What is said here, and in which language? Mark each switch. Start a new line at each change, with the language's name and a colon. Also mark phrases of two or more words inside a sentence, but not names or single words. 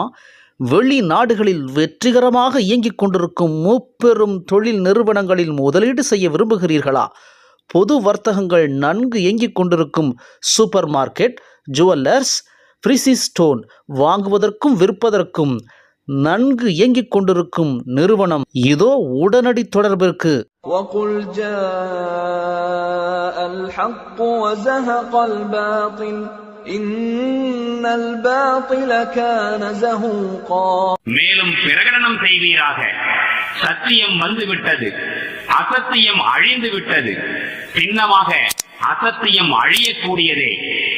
Tamil: வெளிநாடுகளில் வெற்றிகரமாக இயங்கிக் கொண்டிருக்கும் முப்பெரும் தொழில் நிறுவனங்களில் முதலீடு செய்ய விரும்புகிறீர்களா? பொது வர்த்தகங்கள் நன்கு இயங்கிக் கொண்டிருக்கும்
English: super market, jewellers, precious stone
Tamil: வாங்குவதற்கும் விற்பதற்கும் நன்கு இயங்கிக் கொண்டிருக்கும் நிறுவனம் இதோ. உடனடி தொடர்பிற்கு
Arabic: وَقُلْ جَاءَ الْحَقُّ وَزَهَقَ الْبَاطِلُ إِنَّ الْبَاطِلَ كَانَ زَهُوقًا.
Tamil: மேலும் பிரகடனம் செய்வீராக, சத்தியம் வந்துவிட்டது, அசத்தியம் அழிந்து விட்டது, சின்னமாக அசத்தியம் அழியக்கூடியதே.